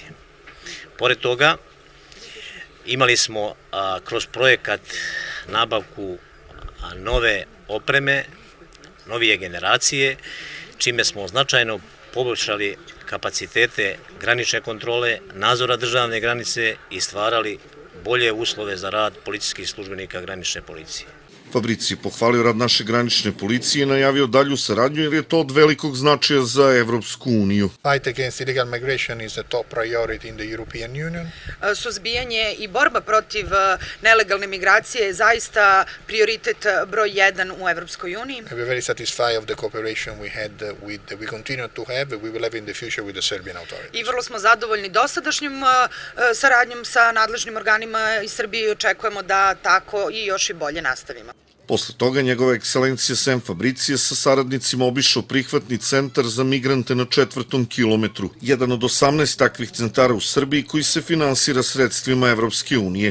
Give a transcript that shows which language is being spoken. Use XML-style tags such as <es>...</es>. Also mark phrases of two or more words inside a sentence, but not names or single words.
<sr>Pored toga imali smo kroz projekat nabavku nove opreme, novije generacije, čime smo značajno poboljšali kapacitete granične kontrole, nadzora državne granice i stvarali bolje uslove za rad policijskih službenika granične policije. Fabrici je pohvalio rad naše granične policije i najavio dalju saradnju jer je to od velikog značaja za Evropsku uniju.</sr> <en>Fight against illegal migration is a top priority in the European Union.</en> <sr>Suzbijanje i borba protiv nelegalne migracije je zaista prioritet broj 1 u Evropskoj uniji.</sr> <en>We are very satisfied of the cooperation we continue to have, we will have in the future with the Serbian authorities.</en> <sr>I vrlo smo zadovoljni dosadašnjom saradnjom sa nadležnim organima iz Srbije i očekujemo da tako i još i bolje nastavimo. Posle toga njegova ekscelencija Sem Fabrici sa saradnicima obišao prihvatni centar za migrante na 4. kilometru, jedan od 18 takvih centara u Srbiji koji se finansira sredstvima Evropske unije.</sr>